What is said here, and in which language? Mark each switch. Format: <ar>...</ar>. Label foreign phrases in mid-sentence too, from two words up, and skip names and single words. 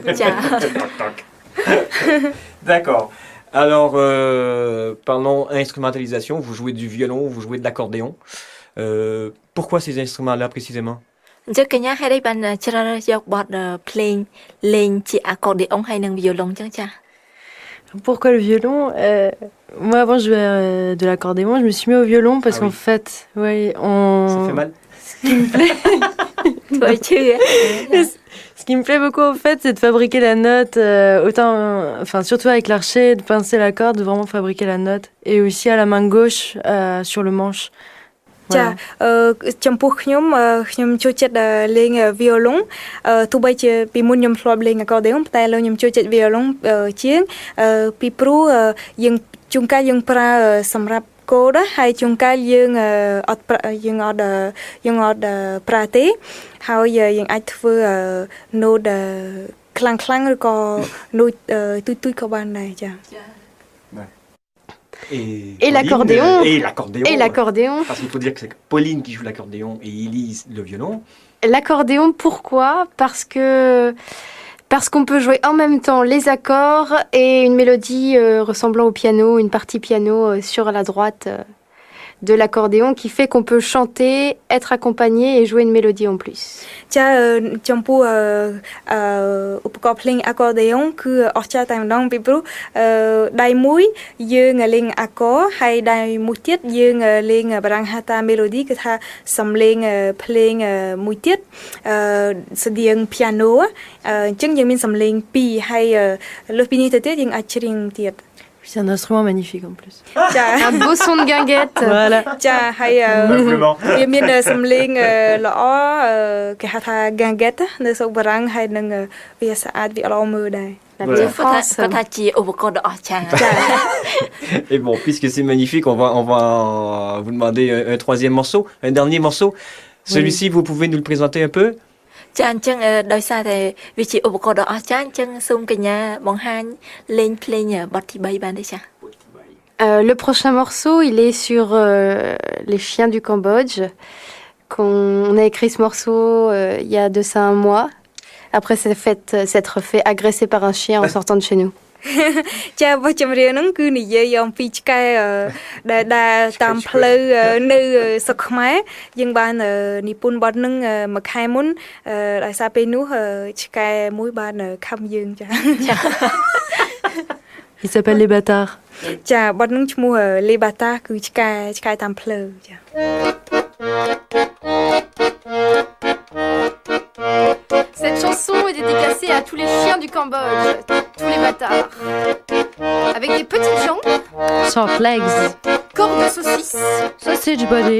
<fr>D'accord. Alors, parlons instrumentalisation. Vous jouez du violon, vous jouez de l'accordéon. Pourquoi ces instruments-là précisément?</fr> <km>ចឹងកញ្ញាហេតុអីបានជ្រើសរើសយកបទភ្លេងលេងជាអាកូឌេអុងហើយនិងវីយ៉ូឡុងចឹងចា</km> <fr>Pourquoi le violon Moi avant je jouais de l'accordéon, je me suis mis au violon parce qu'en fait, ouais, Ça fait mal. Ce qui me plaît beaucoup en fait, c'est de fabriquer la note, surtout avec l'archet, de pincer la corde, de vraiment fabriquer la note, et aussi à la main gauche sur le manche.</fr> <km>ចាចំពោះខ្ញុំចូលចិត្តលេង violon ទោះបីជាពីមុនខ្ញុំធ្លាប់លេង accordion តែឥឡូវខ្ញុំចូលចិត្ត violon ជាងពីព្រោះយើងជួនកាលយើងប្រើសម្រាប់កូដហើយជួនកាលយើងអត់ប្រើទេហើយយើងអាចធ្វើ note ខ្លាំងៗឬក៏ note ទូចៗក៏បានដែរចា</km> <fr>Et l'accordéon. Et l'accordéon. Parce qu'il faut dire que c'est Pauline qui joue l'accordéon et Elise le violon. L'accordéon, pourquoi ? Parce Parce qu'on peut jouer en même temps les accords et une mélodie ressemblant au piano, une partie piano sur la droite de l'accordéon qui fait qu'on peut chanter, être accompagné et jouer une mélodie en plus.</fr> <km>ចាចំពោះឧបករណ៍ភ្លេងអាក័រដេយ៉ុងគឺអស្ចារ្យតែម្ដងពីព្រោះដៃមួយយើងលេងអាក័រហើយដៃមួយទៀតយើងលេងបារាំងហៅថា melody គឺថាសំឡេងភ្លេងមួយទៀតស្តៀង piano អញ្ចឹងយើងមានសំឡេងពីរហើយលើសពីនេះទៅទៀតយើងអាចច្រៀងទៀត</km> <fr>C'est un instrument magnifique en plus. Un beau son de guinguette. Voilà.</fr> <km>ចាហើយវាមានសំឡេងល្អគេហៅថា guinguette នៅស្រុកបារាំងហើយនឹងវាស្អាតវាល្អមើលដែរ</km> <fr>La petite France</fr> <km>គាត់ថាជាឧបករណ៍ដ៏អស្ចារ្យ</km> <fr>Et bon, puisque c'est magnifique, on va vous demander un troisième morceau, un dernier morceau. Celui-ci, vous pouvez nous le présenter un peu?</fr> <km>ចាអញ្ចឹងដោយសារតែវាជាឧបករណ៍ដ៏អស្ចារ្យអញ្ចឹងសូមកញ្ញាបង្ហាញលេងភ្លេងបទទី3បានទេចា</km> <fr>Le prochain morceau, il est sur les chiens du Cambodge. On a écrit ce morceau il y a de ça un mois, après s'être fait agresser par un chien en sortant de chez nous.</fr> <km>ចាបទចម្រៀងហ្នឹងគឺនិយាយអំពីឆ្កែដែលតាមផ្លូវនៅស្រុកខ្មែរយើងបាននិពន្ធបទហ្នឹងមួយខែមុនដោយសារពេលនោះឆ្កែមួយបានខំយើងចា</km> <fr>Il s'appelle Les Bâtards.</fr> <km>ចាបទហ្នឹងឈ្មោះ Les Bâtards គឺឆ្កែតាមផ្លូវចា</km> <fr>Cette chanson est dédicacée à tous les chiens du Cambodge, tous les bâtards. Avec des petites jambes,</fr> <en>Short legs.</en> <fr>corps de saucisse,</fr> <en>Sausage body.</en>